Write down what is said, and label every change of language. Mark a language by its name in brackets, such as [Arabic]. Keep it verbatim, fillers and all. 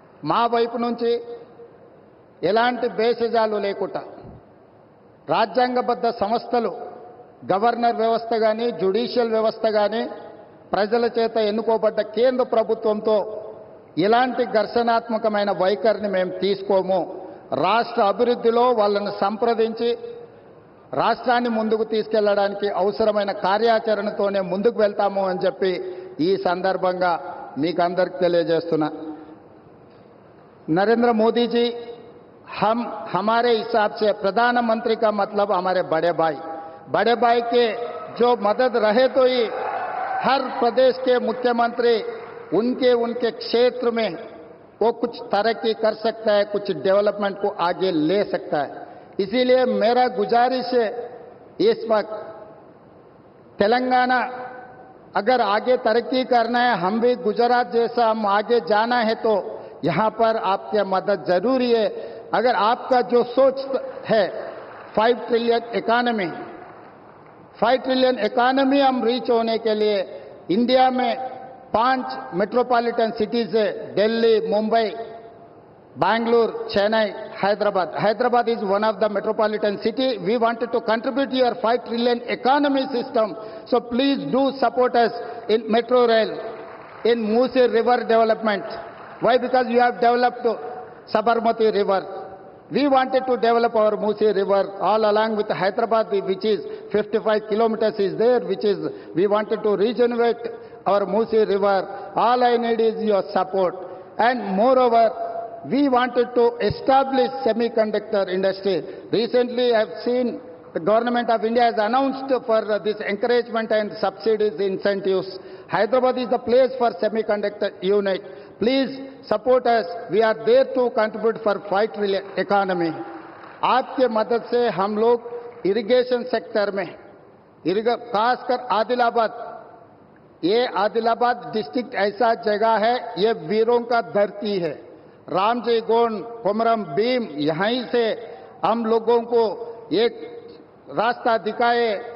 [Telugu] మా వైపు నుంచి ఎలాంటి బేషజాలు లేకుండా రాజ్యాంగబద్ధ సంస్థలు, గవర్నర్ వ్యవస్థ కానీ, జ్యుడిషియల్ వ్యవస్థ కానీ ప్రజల చేత ఎన్నుకోబడ్డ కేంద్ర ప్రభుత్వంతో ఇలాంటి ఘర్షణాత్మకమైన వైఖరిని మేము తీసుకోము. రాష్ట్ర అభివృద్ధిలో వాళ్ళను సంప్రదించి రాష్ట్రాన్ని ముందుకు తీసుకెళ్లడానికి అవసరమైన కార్యాచరణతోనే ముందుకు వెళ్తాము అని చెప్పి ఈ సందర్భంగా మీకు అందరికీ తెలియజేస్తున్నా. నరేంద్ర మోదీజీ హమ్ హమారే హిసాబ్ సే ప్రధానమంత్రి కా మతలబ్ హమారే బడే భాయ్, [Hindi] बड़े भाई के जो मदद रहे तो ही हर प्रदेश के मुख्यमंत्री उनके उनके क्षेत्र में वो कुछ तरक्की कर सकता है, कुछ डेवलपमेंट को आगे ले सकता है। इसीलिए मेरा गुजारिश है इस वक्त तेलंगाना अगर आगे तरक्की करना है, हम भी गुजरात जैसा हम आगे जाना है तो यहाँ पर आपकी मदद जरूरी है। अगर आपका जो सोच है five trillion economy, five trillion economy हम रीच होने के लिए इंडिया में पांच मेट्रोपॉलिटन सिटीज है, Delhi, Mumbai, Bangalore, Chennai, Hyderabad. [English] Hyderabad is one of the metropolitan city. We wanted to contribute your five trillion economy system. So please do support us in Metro Rail, in Musi River development. Why? Because you have developed Sabarmati River. We wanted to develop our Musi River all along with Hyderabad, which is fifty-five kilometers is there, which is we wanted to regenerate our Musi River. All I need is your support. And moreover, we wanted to establish semiconductor industry. Recently, I have seen the government of India has announced for this encouragement and subsidies incentives. Hyderabad is the place for semiconductor unit. Please support us. We are there to contribute for five trillion economy. [Hindi] आपके मदद से हम लोग [English] irrigation sector [Hindi] में, खासकर आदिलाबाद, ये Adilabad district ऐसा जगह है, ये वीरों का धरती है। रामजी गोंड, कोमरम भीम, यहीं से हम लोगों को एक रास्ता दिखाए।